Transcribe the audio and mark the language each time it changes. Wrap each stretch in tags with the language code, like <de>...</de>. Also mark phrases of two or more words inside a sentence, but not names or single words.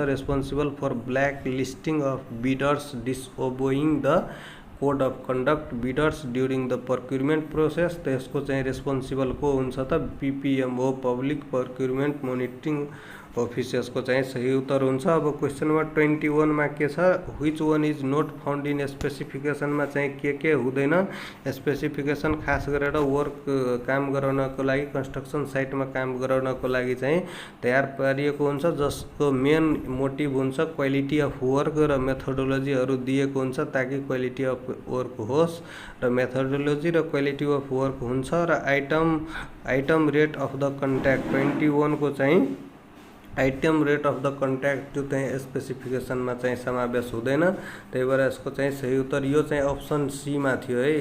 <en>responsible for black listing of bidders disobeying the code of conduct bidders during the procurement process,</en> <ne>तो यसको चाहिँ रेस्पोन्सिबल को हुन्छ त</ne> <en>पीपीएमओ, public procurement monitoring office,</en> <ne>यसको चाहिँ सही उत्तर हुन्छ।</ne> <en>अब question number 21</en> <ne>में के छ</ne> <en>which one is not found in specification</en> <ne>में चाहिँ के हुँदैन। स्पेसिफिकेशन खास गरेर वर्क काम गराउनको लागि,</ne> <en>construction site</en> <ne>में काम गराउनको लागि चाहिँ तयार पारिएको हुन्छ, जसको</ne> <en>main motive</en> <ne>हुन्छ</ne> <en>quality of work</en> <ne>र मेथोडोलोजीहरू दिएको हुन्छ ताकि</ne> <en>quality of work</en> <ne>होस्, र मेथोडोलोजी र</ne> <en>quality of work</en> <ne>हुन्छ, र</ne> <en>item rate of the contract</en> <ne>21 को चाहिँ</ne> <en>item rate of the contract</en> <ne>त्यो चाहिँ स्पेसिफिकेशनमा चाहिँ समावेश हुँदैन, त्यही भएर यसको चाहिँ सही उत्तर यो चाहिँ</ne> <en>option C</en> <ne>मा थियो है।</ne>